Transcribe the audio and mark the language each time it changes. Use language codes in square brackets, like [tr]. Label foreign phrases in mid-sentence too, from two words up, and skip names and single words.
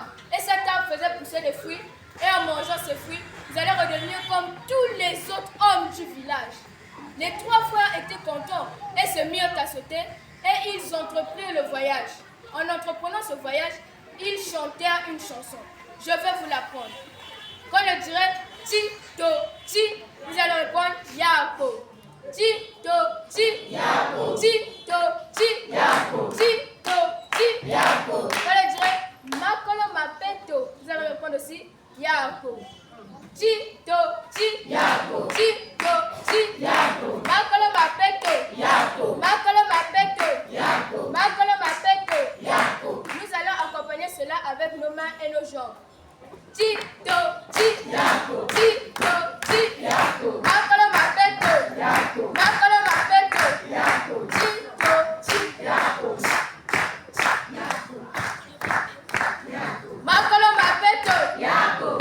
[fr] Et cet arbre faisait pousser des fruits. Et en mangeant ces fruits, vous allez redevenir comme tous les autres hommes du village. Les 3 frères étaient contents et se mirent à sauter. Et ils entreprirent le voyage. En entreprenant ce voyage, ils chantèrent une chanson. Je vais vous l'apprendre. Quand je dirai Ti, To, Ti, vous allez répondre Yako. Ti, To, Ti, Yako. Ti, To, Ti, Yako. Ti, To, Ti, Yako. Quand je dirai Makolo Mapeto, vous allez répondre aussi Yako. Ti, To, Ti, Yako. Ti, To, Ti, Yako. Makolo Mapeto, Yako. Makolo Mapeto, Yako. Makolo Mapeto, Yako. Nous allons accompagner cela avec nos mains et nos jambes. Ti, To, Ti, Yako. Ti, To, Ti, Yako. Makolo Mapeto, Yako. Makolo Mapeto, Yako. Ti, To, Ti, Yako. Makolo Mapeto, Yako.